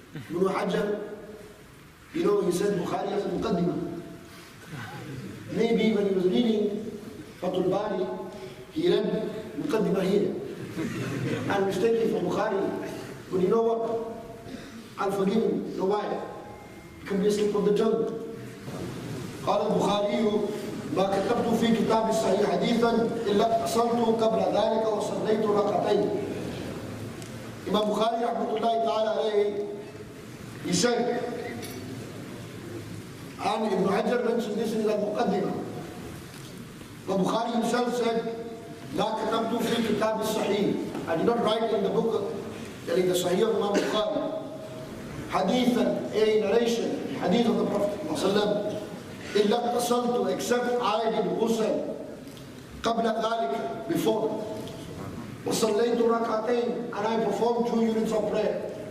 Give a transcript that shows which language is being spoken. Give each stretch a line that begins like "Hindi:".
English: Ibn Hajar, you know, he said Bukhari has a muqaddimah. Maybe when he was reading Fathul Bari, he read muqaddimah here. And mistaken for Bukhari. But you know what? I'll forgive him. You know why? It can be a slip of the tongue.
Arabic: قال البخاري ما كتبت في كتاب الصحيح حديثا إلا اتصلت قبل ذلك وصليت ركعتين.
English: Imam Bukhari rahmatullahi ta'ala alayhi, he said, and Ibn Hajar mentioned this in the Muqaddimah. But Bukhari himself said,
Arabic: لا كتبت في كتاب الصحيح.
English: I did not write in the book, in the Sahih of Imam Bukhari, hadithan, a narration, hadith of the Prophet ﷺ,
Arabic: إلا اتصلت,
English: except I did ghusl
Arabic: قبل ذلك,
English: before.
Arabic: وصليت ركعتين,
English: and I performed 2 units of prayer.